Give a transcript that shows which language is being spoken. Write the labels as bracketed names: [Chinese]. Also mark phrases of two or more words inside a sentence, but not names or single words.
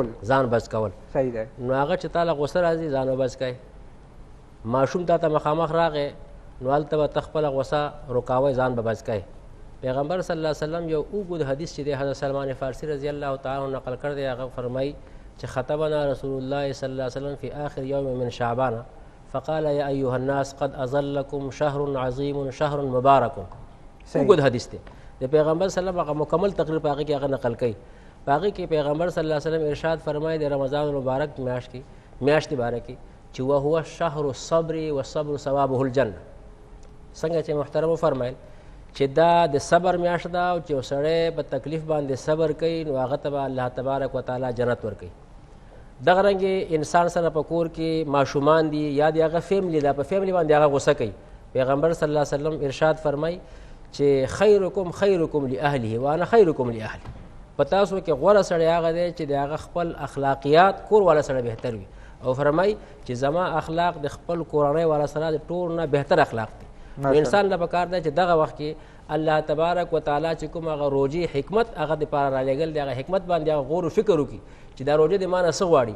[Pashto] ځان بچ کول. صحیح دی. نو هغه چې تا له غوسه راځي ځان وبچ کوي. ماشوم تا ته مخامخ راغی نو هلته به ته خپله غوسه روکاوی، ځان به بچ کوي. [Arabic] پیغمبر صلی الله علیه وسلم [Pashto] یو اوږد حدیث چې دی حضرت سلمان فارسی [Arabic] رضی الله تعالی عنه [Pashto] نقل کړی دی، هغه فرمایي چې [Arabic] خطبنا رسول الله صلی الله علیه وسلم فی آخر یوم من شعبان فقال یا ایها الناس قد اظلکم شهر عظیم شهر مبارک. [Pashto] اوږد حدیث دی د پیغمبر [Arabic] صلی الله علیه وسلم، [Pashto] هغه مکمل تقریر په هغې کې هغه نقل کوي. په هغې کې پیغمبر [Arabic] صلی الله علیه وسلم [Pashto] ارشاد فرمایي د رمضان المبارک میاشتې باره کې چې [Arabic] وهو شهر الصبر والصبر ثوابه الجنه. [Pashto] څنګه چې محترم وفرمایل چې دا د صبر میاشت ده، او چې یو سړی په تکلیف باندې صبر کوي نو هغه ته به [Arabic] الله تبارک وتعالی [Pashto] جنت ورکوي. دغه رنګې انسان سره په کور کې ماشومان دي یا د هغه فیملی ده، په فیملی باندې هغه غوسه کوي. پیغمبر [Arabic] صلی الله علیه وسلم [Pashto] ارشاد فرمایي چې [Arabic] خیرکم خیرکم لاهله وانا خیرکم لاهلی. [Pashto] په تاسو کې غوره سړی هغه دی چې د هغه خپل اخلاقیات کور والا سره بهتر وي، او فرمایي چې زما اخلاق د خپل کورنۍ والا سره د ټول نه بهتر اخلاق دي. انسان له پکار دی چې دغه وخت کې [Arabic] الله تبارک وتعالی [Pashto] چې کوم هغه روژې حکمت هغه دپاره رالیږل دی، هغه حکمت باندې هغه غور و فکر وکړي چې دا روژه د ما نه څه غواړي.